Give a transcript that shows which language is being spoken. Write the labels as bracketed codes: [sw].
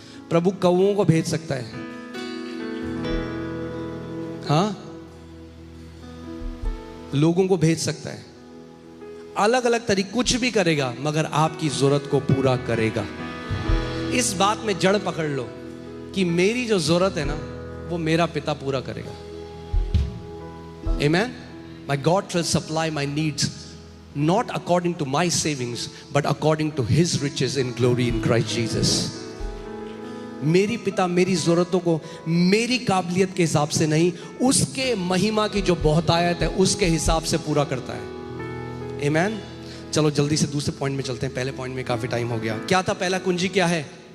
[hi] प्रभु कौवों को भेज सकता है, हाँ, लोगों को भेज सकता है, अलग अलग तरीके, कुछ भी करेगा मगर आपकी जरूरत को पूरा करेगा। इस बात में जड़ पकड़ लो कि मेरी जो जरूरत है ना वो मेरा पिता पूरा करेगा। आमीन। [en] My God shall supply my needs not according to my savings but according to His riches in glory in Christ Jesus. [hi] मेरी पिता मेरी जरूरतों को मेरी काबिलियत के हिसाब से नहीं, उसके महिमा की जो बहुतायत है उसके हिसाब से पूरा करता है। आमीन। चलो जल्दी से दूसरे पॉइंट में चलते हैं। पहले पॉइंट में काफी टाइम हो गया। क्या था पहला कुंजी? क्या है?